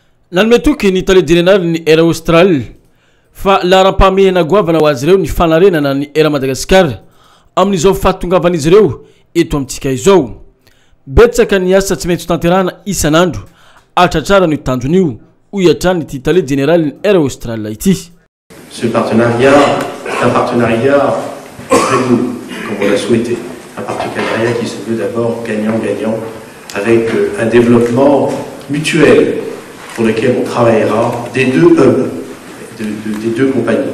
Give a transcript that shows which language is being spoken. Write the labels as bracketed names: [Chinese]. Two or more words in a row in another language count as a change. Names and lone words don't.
[Malagasy] Nalmetoky ny tale general ny era Austral fa laram-pamehana goavana ho azy ireo ny fanarenana ny era Madagascar amin'izao fahatongavan'izy ireo eto amintsika izao. Betsaka ny asa tsy maintsy tanterahana isan'andro atratrara ny tanjon'io hoy hatrany ity tale general ny era Austral ity. [French] Ce partenariat est un partenariat très beau, comme on l'a souhaité. Un partenariat qui se veut d'abord gagnant-gagnant, avec un développement mutuel pour lequel on travaillera des deux hubs, des deux compagnies.